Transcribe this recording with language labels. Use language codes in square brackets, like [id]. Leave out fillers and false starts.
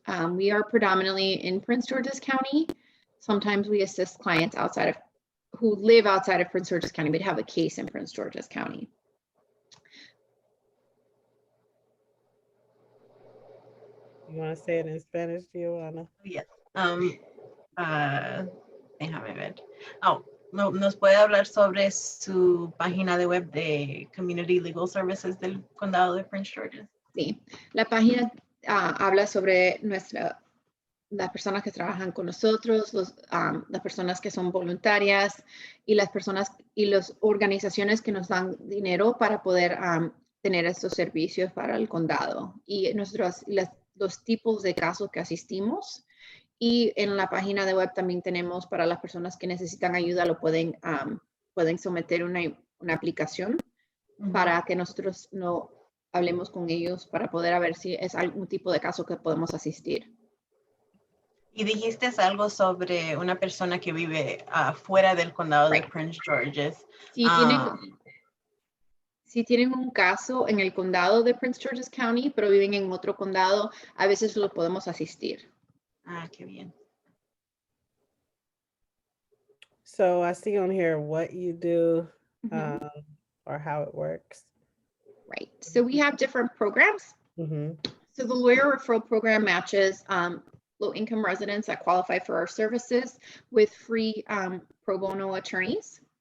[en] We are predominantly in Prince George's County. Sometimes we assist clients outside of who live outside of Prince George's County but have a case in Prince George's County. You want to say it in Spanish, Giovanna? Yes. [es] Déjame ver. Oh, no, ¿nos puede hablar sobre su página de web de Community Legal Services del Condado de Prince George's? Sí, la página habla sobre las personas que trabajan con nosotros, las personas que son voluntarias y las personas y las organizaciones que nos dan dinero para poder tener estos servicios para el condado y los tipos de casos que asistimos. Y en la página de web también tenemos para las personas que necesitan ayuda, pueden someter una aplicación para que nosotros no hablemos con ellos para poder ver si es algún tipo de caso que podemos asistir. Y dijiste algo sobre una persona que vive fuera del condado de Prince George's. Si tienen un caso en el condado de Prince George's County, pero viven en otro condado, a veces los podemos asistir. Ah, qué bien. [en] So I see on here what you do or how it works. Right. So we have different programs. So the lawyer referral program matches low-income residents that qualify for our services with free pro bono attorneys.